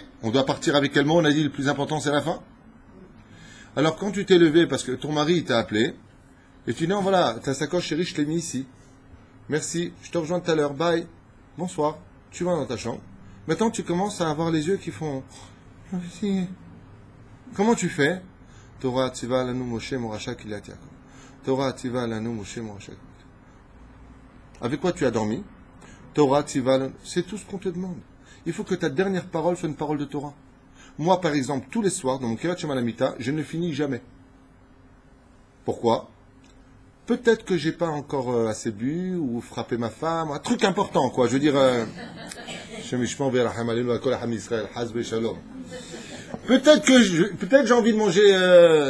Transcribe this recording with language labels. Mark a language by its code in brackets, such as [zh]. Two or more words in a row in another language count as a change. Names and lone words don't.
[fr] On doit partir avec quel mot? On a dit le plus important c'est la fin. Alors quand tu t'es levé parce que ton mari t'a appelé, et tu dis non voilà, ta sacoche chérie, je t'ai mis ici. Merci, je te rejoins tout à l'heure, bye. Bonsoir. Tu vas dans ta chambre. Maintenant tu commences à avoir les yeux qui font... Comment tu fais? [he] תורה צוה לנו משה מורשה קהלת יעקב. תורה צוה לנו משה מורשה. [fr] Avec quoi tu as dormi? [he] תורה צוה לנו... [fr] C'est tout ce qu'on te demande. Il faut que ta dernière parole soit une parole de Torah. Moi, par exemple, tous les soirs, dans mon [he] קריאת שמע על המיטה, [fr] je ne finis jamais. Pourquoi? Peut-être que j'ai pas encore assez bu, ou frappé ma femme, un truc important, quoi. Je veux dire... Peut-être que peut-être j'ai envie de manger...